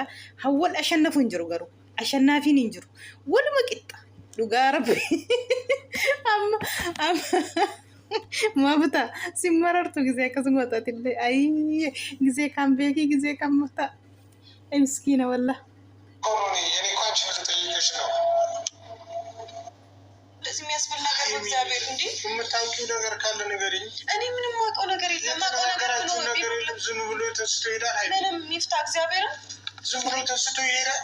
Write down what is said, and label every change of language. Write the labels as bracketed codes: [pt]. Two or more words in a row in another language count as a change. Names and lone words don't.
[om] Hawwal ashannafu hin jiru garuu. Ashannaafiin hin jiru. Waluma qixxa. Dhugaa rabbi. Amma maafta simmarartu gisee akkasuma ta'atillee ayii gisee kan beekii gisee kan mafta. Miskiina walla. [am] ለዚህ የሚያስብል ነገር ነው እግዚአብሔር እንዴ የምታውቂው ነገር ካለ ንገሪኝ። እኔ ምንም ማውቀው ነገር የለም። ነገራችሁ ነገር የለም። ዝም ብሎ ተስቶ ይሄዳል። ምንም ይፍታ እግዚአብሔር ዝም ብሎ ተስቶ ይሄዳል።